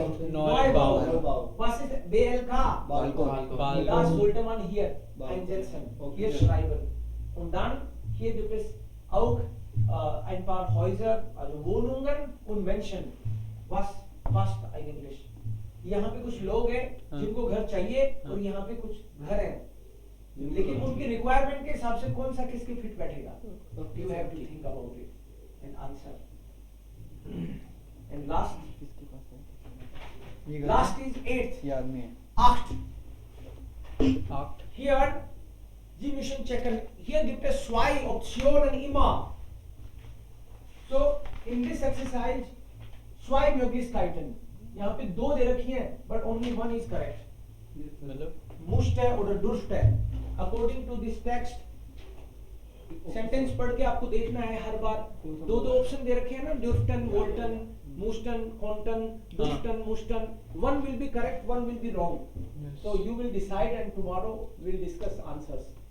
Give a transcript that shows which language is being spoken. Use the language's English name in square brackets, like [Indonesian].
[German] Neubau. Neubau. Was ist BLK? Balkon. Das sollte man hier Balkon. einsetzen, Okay. hier schreiben. Und dann hier gibt es auch ein paar Häuser, also Wohnungen und Menschen. Was passt eigentlich? [Hindi] यहाँ पे कुछ लोग हैं जिनको घर चाहिए और यहाँ पे कुछ घर हैं लेकिन उनकी रिक्वायरमेंट के हिसाब से कौन सा किसके फिट बैठेगा [English] you have to think about it and answer and last is 8th [Hindi] याद नहीं है [German] 8 Hier, Sie müssen checken, hier gibt es 2 Optionen immer. [English] So, in this exercise, [German] 2 Möglichkeiten. [Hindi] यहाँ पे 2 दे रखी हैं, [English] but only one is correct. [Hindi] मतलब [German] Musst है oder durft है. [English] According to this text, [Hindi] sentence पढ़ के आपको देखना है हर बार 2 ऑप्शन दे रखे हैं ना [German] dürften, wollten, mussten, konnten, durften, mussten. [English] One will be correct, one will be wrong. So you will decide and tomorrow we'll discuss answers.